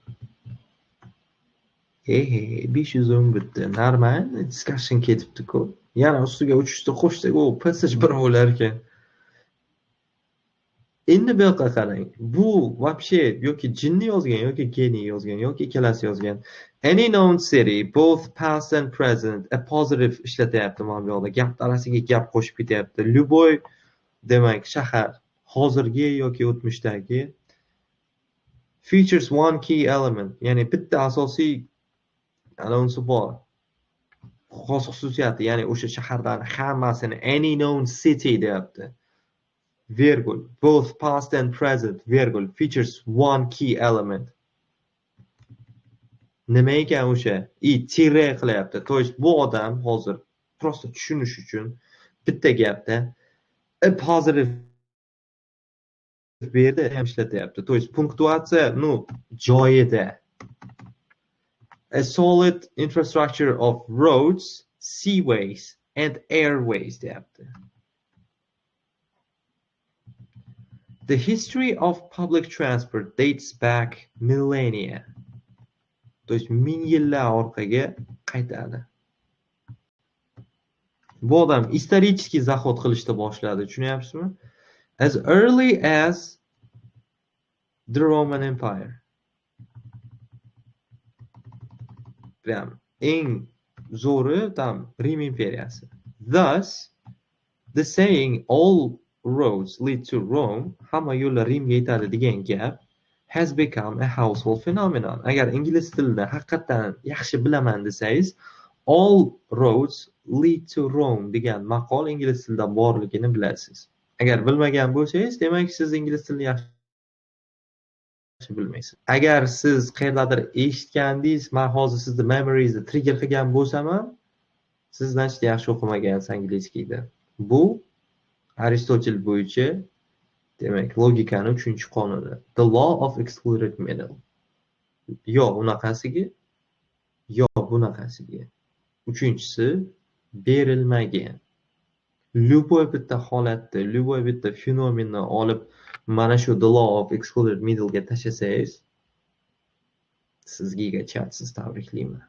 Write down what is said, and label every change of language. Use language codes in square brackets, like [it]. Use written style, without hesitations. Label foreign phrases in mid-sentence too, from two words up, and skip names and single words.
[uz] 510 bitta. [en] Normal discussion [uz] ketibdi-ku. Yana ustiga 300 ta qo'shsak, u passage bir bo'lar ekan. Endi bu yoqqa qarang. Bu вообще yoki jinni yozgan, yoki geniy yozgan, yoki ikkalasi yozgan. [en] Any known city, both past and present, a positive [uz] ishlatyapti mana bu yoqda. Gap arasiga gap qo'shib ketyapti. Любой demak shahar, hozirgi yoki o'tmishdagi [en] features one key element, [uz] ya'ni bitta asosiy anonsi bor. Xos xususiyati, ya'ni o'sha shaharlarning hammasini [en] any known city [uz] deyapti. Virgul, [en] both past and present, virgul, features one key element. [uz] Nima ekan o'sha? Tire qilyapti. [ru] То есть [uz] bu odam hozir prosta tushunish uchun bitta gapda [en] a positive [uz] bu yerda ham ishlatyapti. [ru] То есть [uz] punktuatsiya, joyida. [en] A solid infrastructure of roads, seaways and airways deyapti. The history of public transport dates back millennia. [ru] То есть [uz] ming yillar orqaga qaytadi. Bu odam [ru] исторический заход [uz] qilishni boshladi, tushunyapsizmi? [en] As early as the Roman Empire. [uz] Prям eng zo'ri tam Rim imperiyasi. [en] Thus, the saying all roads lead to Rome, [uz] hamma yo'llar Rimga yetadi degan gap [en] has become a household phenomenon. [uz] Agar ingliz tilida haqiqatan yaxshi bilaman desangiz, [en] all roads lead to Rome [uz] degan maqol ingliz tilida borligini bilasiz. Agar bilmagan bo'lsangiz, demak siz ingliz tilini yaxshi bilmaysiz. Agar siz qayerdadir eshitgandingiz, men hozir sizni memoriesni trigger qilgan bo'lsam ham, siz значит yaxshi o'qimagansiz angliyskiyda. Bu Aristotel bo'yicha demak logikani 3-qonuni. [en] The law of excluded middle. [uz] Yo unaqasiga, yo bunaqasiga. 3-si berilmagan. Любой bitta holatda, любой bitta fenomenni olib mana shu [en] the law of excluded middle [uz] ga tashlasangiz, siz gigachatsiz, tabriklayman.